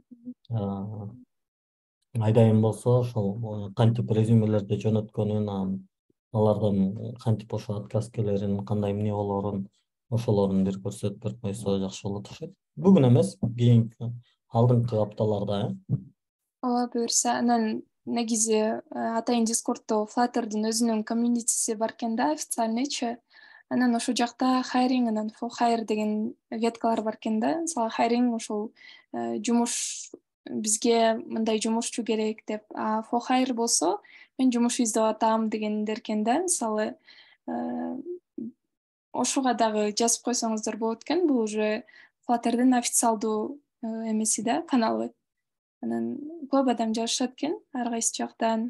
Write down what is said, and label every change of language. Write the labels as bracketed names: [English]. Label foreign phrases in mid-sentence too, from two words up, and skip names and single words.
[Kyrgyz] Айдайым болсо ошол кантип резюмелерди жөнөткөнүн, алардан кантип ошо отказ кандай эмне болоорун, ошолорун бир көрсөтүп берип койсо жакшы болот окшойт. Бүгүн эмес, кийинки алдыңкы апталарда. Ооба, буюрса. Анан негизи атайын Дискордто Flutter'дын өзүнүн комьюнитиси бар экен да, официальныйчы. Анан ошол жакта хайринг, анан [English] for hire [Kyrgyz] деген веткалар бар экен да. Мисалы хайринг ошол жумуш, бизге мындай жумушчу керек деп, [English] for hire [Kyrgyz] болсо мен жумуш издеп атам дегендер экен да. Мисалы ошуга дагы жазып койсоңуздар болот экен. Бул уже Flutter'дын официалдуу эмеси да, каналы. Анан көп адам жазышат экен ар кайсы жактан.